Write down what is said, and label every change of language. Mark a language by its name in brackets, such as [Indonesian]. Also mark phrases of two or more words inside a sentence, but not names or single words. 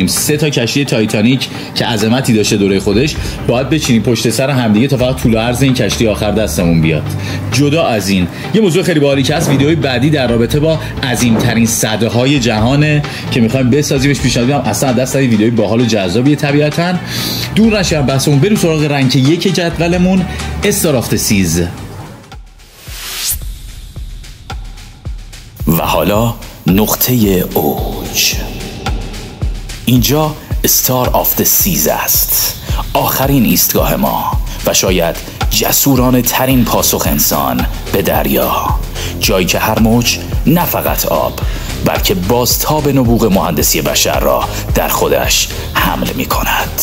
[Persian] 3 تا کشتی تایتانیک که عظمتی داشته دوره خودش باید بچینیم پشت سر همدیگه تا فقط طول و عرض این کشتی آخر دستمون بیاد. جدا از این، یه موضوع خیلی باحالی که از ویدیوهای بعدی در رابطه با عظیم‌ترین سدهای جهانه که می‌خوایم بسازیمش. پیشنهاد میدم اصلا دست از ویدیوهای باحال و جذابیه. طبیعتاً دور نشیم بحثمون، بریم سراغ رنک 1 جدولمون، استار آف دی سیز. و حالا نقطه اوج. اینجا استار آف دی سیز است، آخرین ایستگاه ما و شاید جسورانه ترین پاسخ انسان به دریا. جایی که هر موج نه فقط آب بلکه بازتاب نبوغ مهندسی بشر را در خودش حمل می کند.